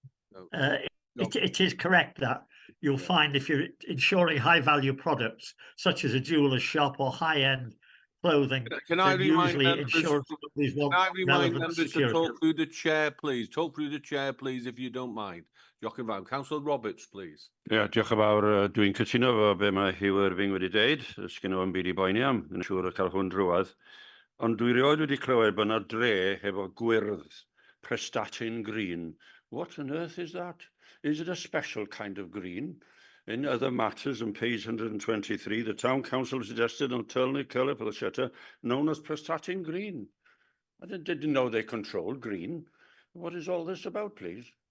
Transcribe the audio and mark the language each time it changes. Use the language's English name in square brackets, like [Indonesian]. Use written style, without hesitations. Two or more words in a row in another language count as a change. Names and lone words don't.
[English] It is correct that you'll find if you're insuring high-value products, such as a jeweller's shop or high-end clothing, Can I remind usually members, insurance companies want relevant to security. talk through the chair, please? Talk through the chair, please, if you don't mind. Jochen, Councillor Roberts, please. [Welsh] Ie, diolch yn fawr. Dwi'n cytuno fo be mae Hugh Irving wedi deud. Ys gen nhw'n byd I boeni am, yn siŵr o cael hwn drwad. Ond dwi rioed wedi clywed bod yna dre hefo gwyrdd, prestatyn green. [English] What on earth is that? Is it a special kind of green? In other matters, on page 123, the Town Council suggested an alternate colour for the shutter known as prestatyn green. I didn't know they controlled green. What is all this about, please?